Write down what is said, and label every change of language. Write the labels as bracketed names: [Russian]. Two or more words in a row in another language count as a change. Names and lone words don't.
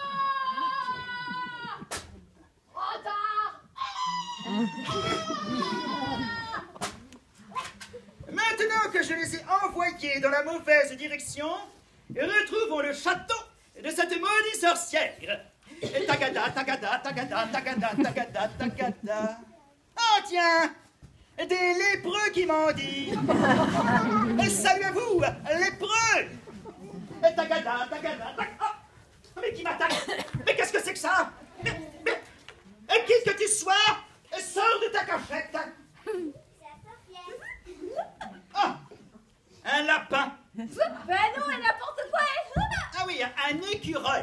[French] Maintenant que je les ai envoyés dans la mauvaise direction, retrouvons le château de cette maudite sorcière. Et tagada, tagada, tagada, tagada, tagada, tagada. Oh tiens, des lépreux qui m'ont dit. Salut à vous, lépreux. Et tagada, tagada, tagada. Oh, mais qui m'attaque? Mais qu'est-ce que c'est que ça? Et qui que tu sois, sors de ta cachette. Oh, un lapin. Ben non, et n'importe quoi. Ah oui, un écureuil.